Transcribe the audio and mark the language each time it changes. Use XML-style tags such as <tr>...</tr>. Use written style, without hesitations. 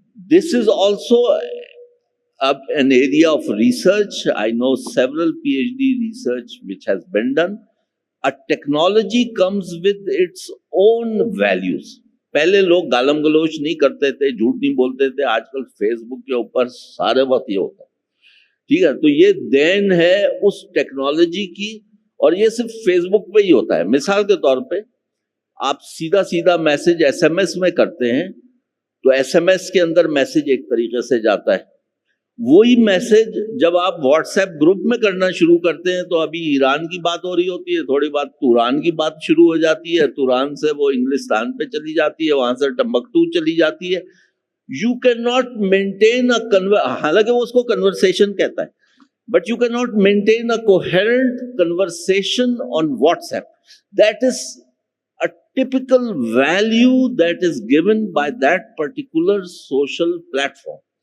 <en>This is also an area of research. I know several PhD research which has been done. A technology comes with its own values.</en> <hi>पहले लोग गालम गलोच नहीं करते थे, झूठ नहीं बोलते थे. आजकल फेसबुक के ऊपर सारे वक्त ये होता है. ठीक है, तो ये देन है उस टेक्नोलॉजी की, और ये सिर्फ फेसबुक पे ही होता है. मिसाल के तौर पे आप सीधा सीधा मैसेज SMS में करते हैं, तो SMS के अंदर मैसेज एक तरीके से जाता है. वही मैसेज जब आप व्हाट्सएप ग्रुप में करना शुरू करते हैं, तो अभी ईरान की बात हो रही होती है, थोड़ी बात तुरान की बात शुरू हो जाती है, तुरान से वो इंग्लिस्तान पे चली जाती है, वहां से टम्बकटू चली जाती है.</hi> <en>you can not maintain</en> <hi>हालांकि वो उसको कन्वर्सेशन कहता है,</hi> <en>but you cannot maintain a coherent conversation on WhatsApp. That is a typical value that is given by that particular social platform.</en>